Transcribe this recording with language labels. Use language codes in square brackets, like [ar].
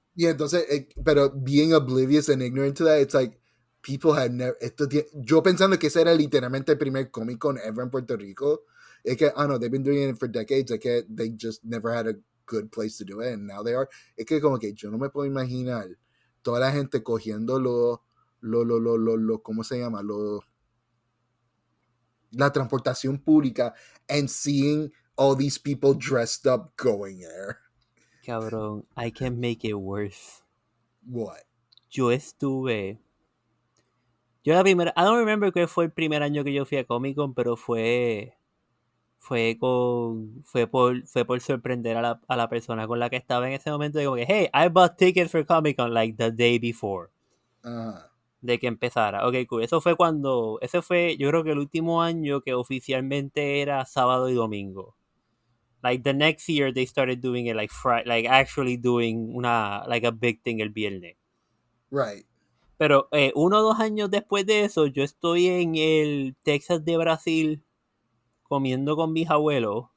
[es] Y entonces, pero [en] being oblivious and ignorant to that, it's like, people had never... [es] yo pensando que ese era literalmente el primer Comic Con [en] ever [es] en Puerto Rico. Es que, no, [en] they've been doing it for decades. [es] Es que [en] they just never had a good place to do it, and now they are. [es] Es que como que yo no me puedo imaginar toda la gente cogiendo ¿cómo se llama? La transportación pública [en] and seeing all these people dressed up going there. Cabrón, I can make it worse. What? [es] Yo la primera, [en] I don't remember [es] qué fue el primer año que yo fui a Comic Con, pero fue por sorprender a la persona con la que estaba en ese momento, de como que, [en] hey, I bought tickets for Comic Con like the day before. [es] De que empezara. [en] Ok, cool. [es] Ese fue, yo creo que el último año que oficialmente era sábado y domingo. [en] Like the next year they started doing it like actually doing a big thing [es] el viernes. [en] Right. [es] Pero 1 o 2 años después de eso, yo estoy en el Texas de Brasil comiendo con mis abuelos.